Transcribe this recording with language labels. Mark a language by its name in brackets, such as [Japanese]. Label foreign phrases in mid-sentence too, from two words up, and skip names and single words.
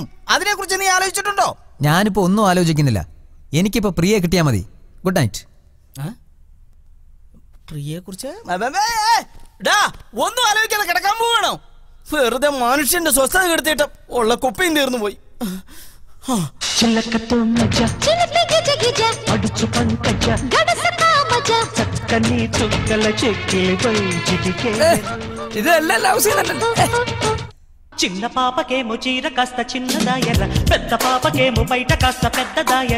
[Malayalam] അതിനെ കുറിച്ച് നീ ആലോചിച്ചിട്ടുണ്ടോ? ഞാനിപ്പോ ഒന്നും ആലോചിക്കുന്നില്ല. എനിക്കിപ്പോ പ്രിയെ കിട്ടിയാ മതി. [English] good night. [Malayalam] പ്രിയെ കുറിച്ച് ഒന്നും ആലോചിക്കാതെ കിടക്കാൻ പോവാണോ? വെറുതെ മനുഷ്യന്റെ സ്വസ്ഥത കെടുത്തിട്ട് ഉള്ള കുപ്പയും തീർന്നു പോയി. [Telugu] ఇదెల్ల [English] love scene [Telugu] అన్న. చిన్న పాపకేమో చీర కాస్త చిన్నదాయర, పెద్ద పాపకేమో బయట కాస్త పెద్దదాయర.